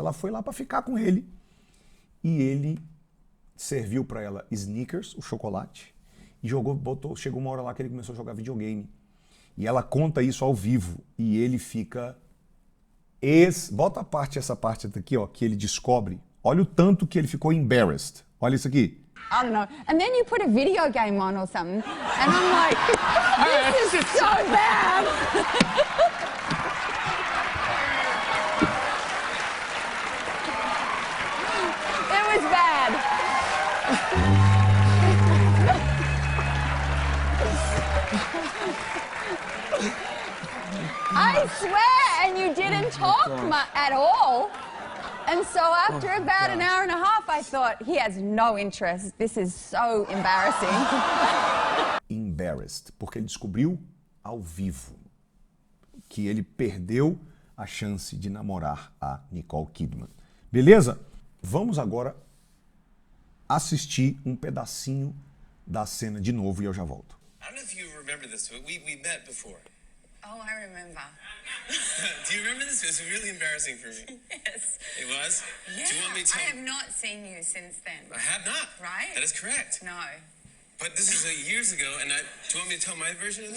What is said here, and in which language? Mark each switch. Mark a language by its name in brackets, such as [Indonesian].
[Portuguese] Ela foi lá para ficar com ele e ele serviu para ela Snickers, o chocolate, e chegou uma hora lá que ele começou a jogar videogame. E ela conta isso ao vivo e ele fica... Bota essa parte aqui, ó, que ele descobre. Olha o tanto que ele ficou embarrassed. Olha isso aqui. [English] I don't know. And then you put a video game on or something, and I'm like, this is so bad. It was bad. I swear, and you didn't talk at all. And so after about an hour and a half, I thought, he has no interest. This is so embarrassing. [Portuguese] Embarrassed, porque ele descobriu ao vivo que ele perdeu a chance de namorar a Nicole Kidman. Beleza? Vamos agora assistir um pedacinho da cena de novo e eu já volto. [English] I don't know if you remember this, but we met before. Oh, I remember. Do you remember this? It was really embarrassing for me. Yes. It was? Yeah. Do you want me to tell I have not seen you since then. I have not. Right? That is correct. No. But this is years ago, and do you want me to tell my version of the